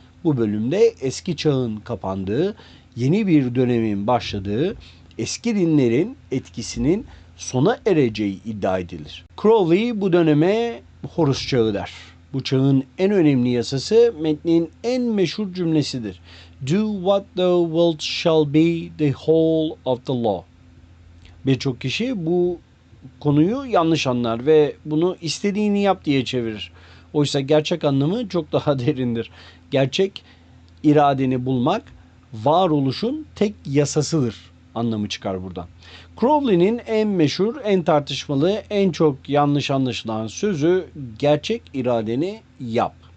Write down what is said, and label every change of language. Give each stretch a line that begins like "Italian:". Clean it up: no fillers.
Turkish: Bu bölümde eski çağın kapandığı, yeni bir dönemin başladığı, eski dinlerin etkisinin sona ereceği iddia edilir. Crowley bu döneme Horus çağı der. Bu çağın en önemli yasası metnin en meşhur cümlesidir.
English: Do what thou wilt shall be the whole of the law.
Turkish: Birçok kişi bu konuyu yanlış anlar ve bunu istediğini yap diye çevirir. Oysa gerçek anlamı çok daha derindir. Gerçek iradeni bulmak varoluşun tek yasasıdır anlamı çıkar buradan. Crowley'nin en meşhur, en tartışmalı, en çok yanlış anlaşılan sözü gerçek iradeni yap.